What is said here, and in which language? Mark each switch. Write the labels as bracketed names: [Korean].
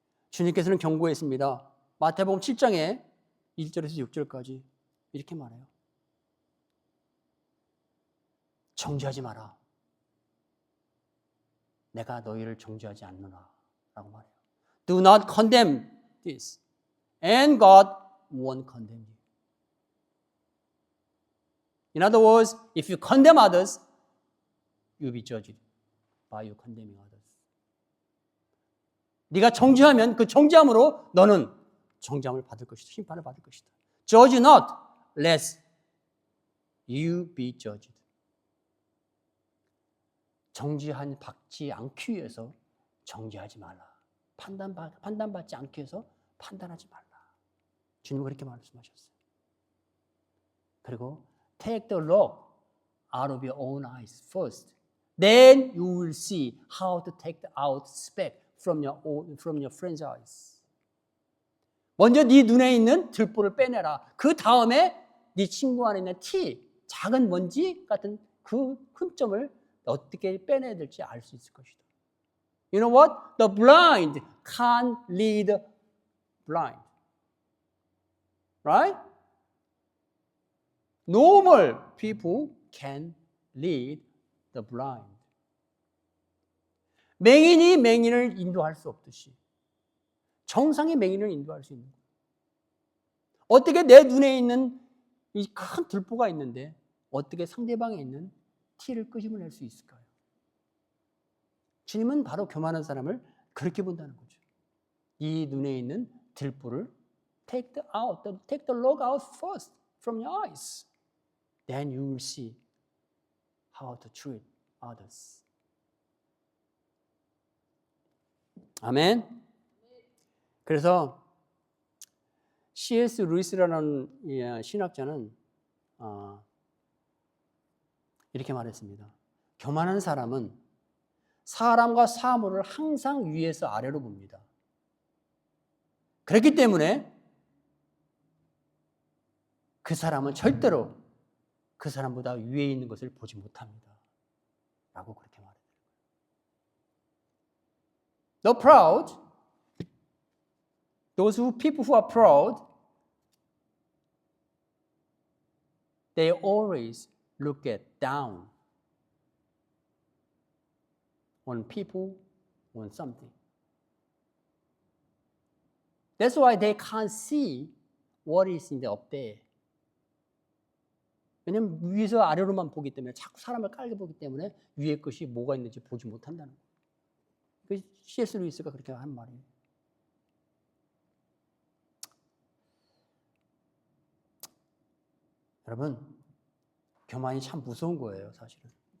[Korean] 주님께서는 경고했습니다. 마태복음 7장에 1절에서 6절까지 이렇게 말해요. 정죄하지 마라. 내가 너희를 정죄하지 않노라 라고 말해요. [English] Do not condemn this. And God won't condemn you. In other words, if you condemn others, you'll be judged by you condemning others. [Korean] 네가 정죄하면 그 정죄함으로 너는 정죄함을 받을 것이다. 심판을 받을 것이다. Judge not, lest you be judged. 정죄받지 않기 위해서 정죄하지 말라. 판단받지 않기 위해서 판단하지 말라. 주님은 그렇게 말씀하셨어요. 그리고 [English] take the log out of your own eyes first. Then you will see how to take out speck from your friend's eyes. [Korean] 먼저 네 눈에 있는 들보를 빼내라. 그 다음에 네 친구 안에 있는 작은 먼지 같은 그 흠점을 어떻게 빼내야 될지 알 수 있을 것이다. [English] You know what? The blind can't lead blind. Right? Normal people can lead the blind. [Korean] 맹인이 맹인을 인도할 수 없듯이 정상의 맹인을 인도할 수 있는 거예요. 어떻게 내 눈에 있는 이 큰 들보가 있는데 어떻게 상대방에 있는 티를 끄집어낼 수 있을까요? 주님은 바로 교만한 사람을 그렇게 본다는 거죠. 이 눈에 있는 들보를 [English] take the log out first from your eyes. Then you will see how to treat others. [Korean] 아멘. 그래서 C.S. 루이스라는 신학자는 이렇게 말했습니다. 교만한 사람은 사람과 사물을 항상 위에서 아래로 봅니다. 그렇기 때문에 그 사람은 절대로 그 사람보다 위에 있는 것을 보지 못합니다. 라고 그렇게 말해요. [English] The proud, people who are proud, they always look down on people, on something. That's why they can't see what is in the up there. [Korean] 왜냐면 위에서 아래로만 보기 때문에 자꾸 사람을 깔게 보기 때문에 위에 것이 뭐가 있는지 보지 못한다는 거예요. C.S. 루이스가 그렇게 한 말이에요. 여러분, 교만이 참 무서운 거예요, 사실은.